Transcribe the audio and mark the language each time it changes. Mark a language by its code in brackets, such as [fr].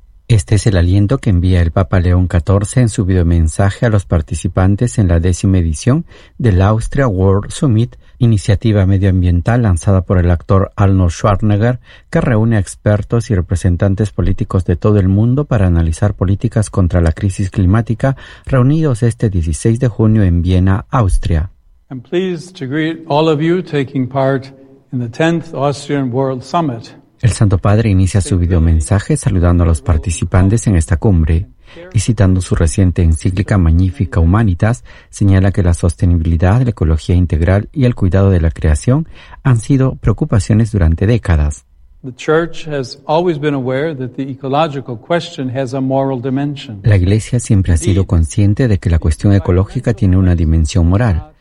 [es] Este es el aliento que envía el Papa León XIV en su videomensaje a los participantes en la décima edición del Austria World Summit, iniciativa medioambiental lanzada por el actor Arnold Schwarzenegger, que reúne a expertos y representantes políticos de todo el mundo para analizar políticas contra la crisis climática, reunidos este 16 de junio en Viena, Austria. [en] I'm pleased to greet all of you taking part in the 10th Austrian World Summit. [es] El Santo Padre inicia su videomensaje saludando a los participantes en esta cumbre y citando su reciente encíclica Magnifica Humanitas, señala que la sostenibilidad, la ecología integral y el cuidado de la creación han sido preocupaciones durante décadas. La Iglesia siempre ha sido consciente de que la cuestión ecológica tiene una dimensión moral.